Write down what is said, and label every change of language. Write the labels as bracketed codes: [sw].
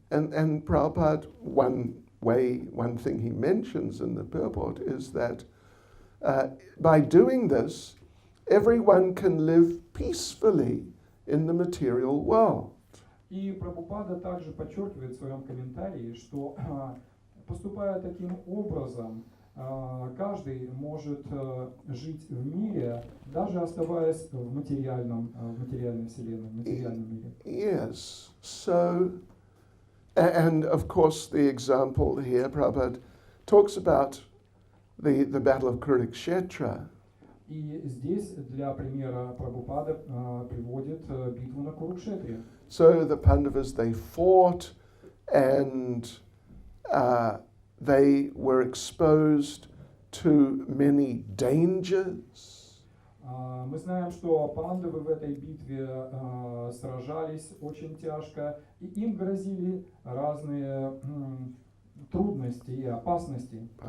[en] And Prabhupada, one thing he mentions in the purport is that by doing this, everyone can live peacefully in the material world. [ru] И Прабхупада также подчеркивает в своем комментарии, что поступая таким образом, каждый может жить в мире, даже оставаясь в материальной вселенной, в материальном мире. [en] Yes. So, and of course, the example here, Prabhupada talks about the battle of Kurukshetra. [ru] И здесь для примера Прабхупада приводит битву на Курукшетре. [en] So the Pandavas, they fought, and they were exposed to many dangers. [ru] Мы знаем, что пандавы в этой битве сражались очень тяжко, и им грозили разные трудности и опасности.